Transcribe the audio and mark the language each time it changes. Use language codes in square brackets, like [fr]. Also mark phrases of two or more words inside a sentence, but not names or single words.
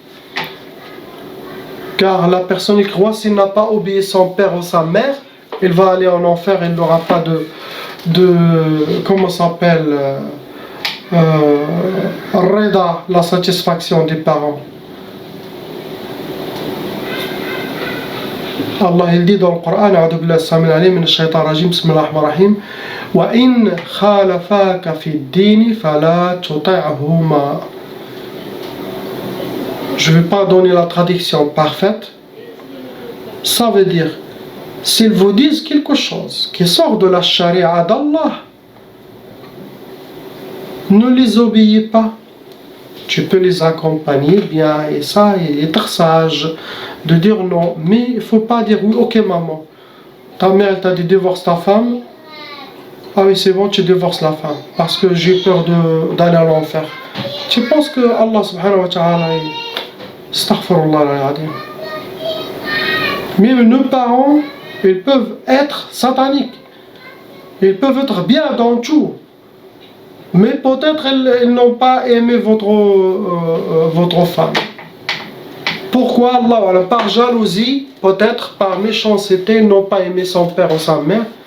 [fr] Car la personne qui croit, s'il n'a pas obéi son père ou sa mère, il va aller en enfer, il n'aura pas comment ça s'appelle, reda, la satisfaction des parents. Allah il dit dans le Coran, [ar] أعوذ بالله السميع العليم من الشيطان الرجيم بسم الله الرحمن الرحيم وإن خالفاك في الدين فلا تطعهما. [fr] Je ne vais pas donner la traduction parfaite. Ça veut dire, s'ils vous disent quelque chose qui sort de la charia d'Allah, ne les obéis pas. Tu peux les accompagner bien et ça, et être sage, de dire non. Mais il ne faut pas dire oui, ok maman, ta mère elle t'a dit divorce ta femme. Ah oui c'est bon, tu divorces la femme, parce que j'ai peur d'aller à l'enfer. Tu penses que [ar] الله سبحانه وتعالى أستغفر الله العظيم. [fr] Même nos parents, ils peuvent être sataniques. Ils peuvent être bien dans tout. Mais peut-être ils n'ont pas aimé votre femme. Pourquoi Allah, par jalousie, peut-être par méchanceté, ils n'ont pas aimé son père ou sa mère.